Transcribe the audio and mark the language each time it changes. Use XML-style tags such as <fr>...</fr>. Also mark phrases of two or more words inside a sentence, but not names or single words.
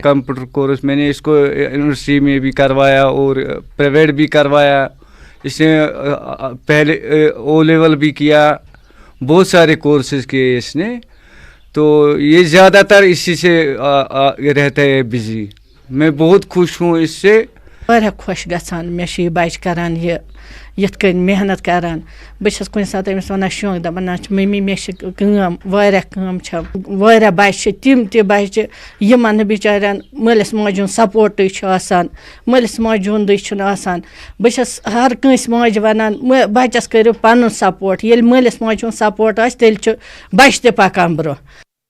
<ur>کمپیوٹر کورس میں نے اس کو یونیورسٹی میں بھی کروایا اور پرائیویٹ بھی کروایا، اس نے پہلے او لیول بھی کیا، بہت سارے کورسز کیے اس نے، تو یہ زیادہ تر اسی سے رہتا ہے بزی۔ میں بہت خوش ہوں اس سے۔</ur> <ks>واریاہ خوش گژھان، مےٚ چھُ یہِ بچہِ کران یہِ یِتھ کٔنۍ محنت کران بہٕ چھَس کُنہِ ساتہٕ أمِس وَنان شوق دَپان نہ چھِ مٔمی مےٚ چھِ کٲم واریاہ کٲم چھےٚ واریاہ بَچہِ چھِ تِم بَچہِ یِمن نہٕ بِچارٮ۪ن مٲلِس ماجہِ ہُنٛد سپوٹٕے چھُ آسان مٲلِس ماجہِ ہُنٛدُے چھُنہٕ آسان بہٕ چھَس ہر کٲنٛسہِ ماجہِ وَنان بَچَس کٔرِو پَنُن سپوٹ ییٚلہِ مٲلِس ماجہِ ہُنٛد سپوٹ آسہِ تیٚلہِ چھُ بَچہِ تہِ پَکان برٛونٛہہ</ks>